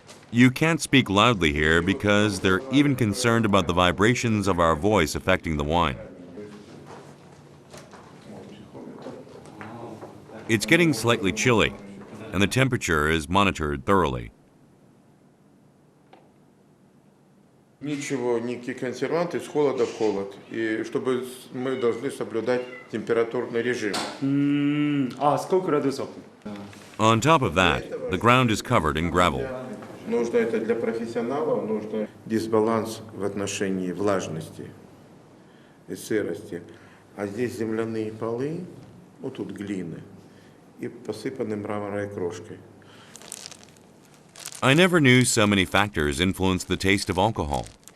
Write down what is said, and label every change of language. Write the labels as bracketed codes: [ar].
[en] You can't speak loudly here because they're even concerned about the vibrations of our voice affecting the wine. It's getting slightly chilly, and the temperature is monitored thoroughly. [ru] Ничего, никакие консерванты, с холода в холод. И чтобы мы должны соблюдать температурный режим. Сколько градусов? [en] On top of that, the ground is covered in gravel. [ru] Нужно это для профессионалов, нужно дисбаланс в отношении влажности и сырости. А здесь земляные полы, вот тут глины, и посыпаны мраморной крошкой. [en] I never knew so many factors influence the taste of alcohol.